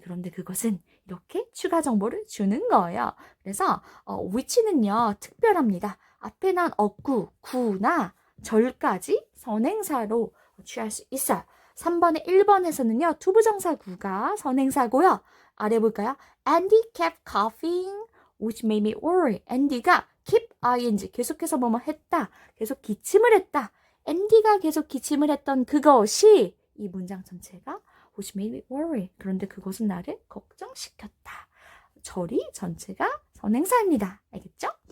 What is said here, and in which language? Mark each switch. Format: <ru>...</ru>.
<ko>그런데 그것은 이렇게 추가 정보를 주는 거예요. 그래서 which는요 특별합니다. 앞에 난 어구, 구나 절까지 선행사로 취할 수 있어요. 3번에 1번에서는요 투부정사 구가 선행사고요. 아래 볼까요?</ko> <en>Andy kept coughing which made me worry.</en> <ko>앤디가 keep ing 계속해서 뭐뭐 했다. 계속 기침을 했다. 앤디가 계속 기침을 했던 그것이 이 문장 전체가</ko> <en>which made me worry.</en> <ko>그런데 그것은 나를 걱정시켰다. 절이 전체가 선행사입니다. 알겠죠?</ko>